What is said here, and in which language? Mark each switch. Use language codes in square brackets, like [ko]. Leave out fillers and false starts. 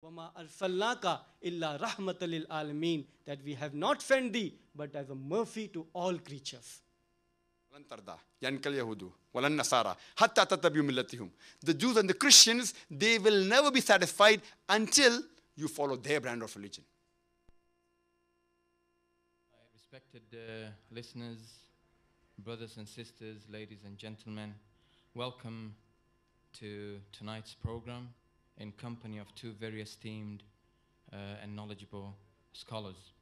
[ar] وَمَا أَرْسَلْنَاكَ إِلَّا رَحْمَةً لِلْعَالَمِينَ, [en] that we have not sent thee but as a mercy to all creatures. [ar] لن ترضى يعني اليهود ولا النصارى حتى تتبعوا ملتهم. [en] The Jews and the Christians, they will never be satisfied until you follow their brand of religion. Respected listeners, brothers and sisters, ladies and gentlemen, welcome to tonight's program in company of two very esteemed and knowledgeable scholars.